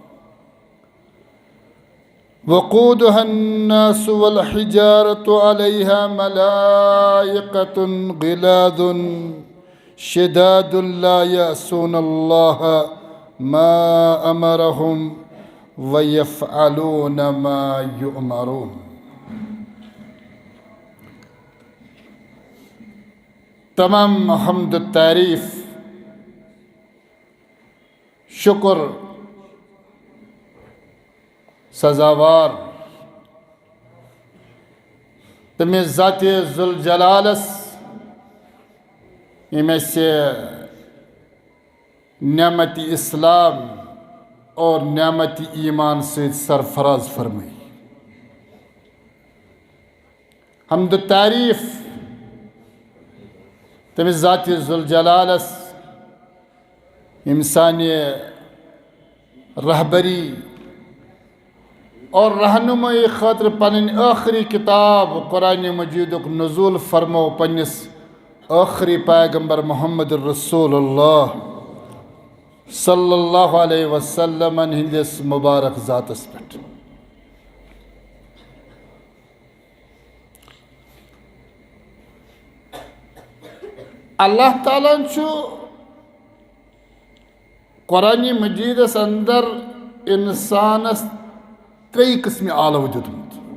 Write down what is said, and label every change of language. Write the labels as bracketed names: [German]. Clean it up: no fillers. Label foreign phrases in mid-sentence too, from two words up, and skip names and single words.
[Arabic] وقودها الناس والحجارة عليها ملائكة غلاظ شداد لا يعصون الله ما أمرهم ويفعلون ما يؤمرون [Kashmiri] تمام حمد تعریف شکر سزاوار تمس ذات ذوالجلالس ییٚمۍ اَسہِ نعمت اسلام اور [Urdu] نعمت ایمان سے سرفراز فرمائی [Kashmiri] حمد تعریف تمس ذات ذوالجلالس انسانی رہبری اور رہنمائی خاطر پنن آخری کتاب قرآن مجید نزول فرمو پنس آخری پیغمبر محمد [Arabic] رسول اللہ صلی اللہ علیہ وسلم [Kashmiri] ہندس مبارک ذاتس پہ اللہ تعالیٰ چھو قرآن مجیدس اندر انسانس ترٛےٚ قٕسمہِ آلو دیُتمُت